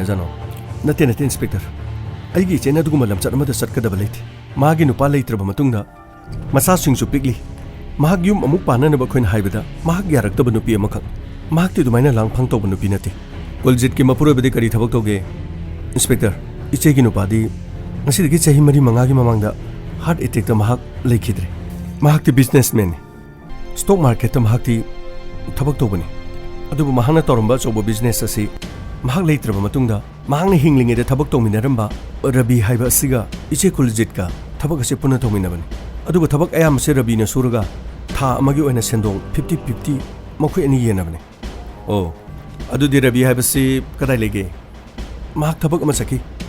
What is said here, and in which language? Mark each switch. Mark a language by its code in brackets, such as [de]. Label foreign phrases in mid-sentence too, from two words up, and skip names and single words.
[mni] जानो नते नते इंस्पेक्टर अइगी चेना दुगुमा लमचत अमदा सटकदबा लेथि मागी नुपा लेत्रबा मतुंगदा मसा सिंगसु पिगली महाक युम अमुक पाननबा खोइन हाइबदा महाक यारक्तबा नुपी अमखक महाक्ति दुमाइना लांगफांग तौबा नुपी नते कुलजीत की मपुरोबदि करी थबक तौगे इंस्पेक्टर इचेगी नुपादी ngasiदगी चही मरी मंगागी ममांगदा [en] heart attack [mni] ता महाक लेखिद्रे महाक्ति बिजनेसमैन [en] stock market [mni] ता महाक्ति थबक तौबनी अदुबु महाना तौरंबा चौबो बिजनेस असी महाक लेत्रबा मतुंगदा महांगना हिंगलिंगेदा थबक तौमिनरंबा रवि हाइबा असिगा इचे कुलजीत का थबक असे पुना तौमिनबनी अदुबु थबक अयाम से रविना सुरगा था अमगी ओइना सेंदोंग 50-50 मखोय अनि येनबनी ꯑꯣ ꯑꯗꯨꯗꯤ ꯔꯕꯤ ꯍꯥꯏꯕꯁꯤ ꯀꯗꯥꯏ ꯂꯩꯒꯦ ꯃꯍꯥꯛ ꯊꯕꯛ ꯑꯃ ꯆꯠꯈꯤ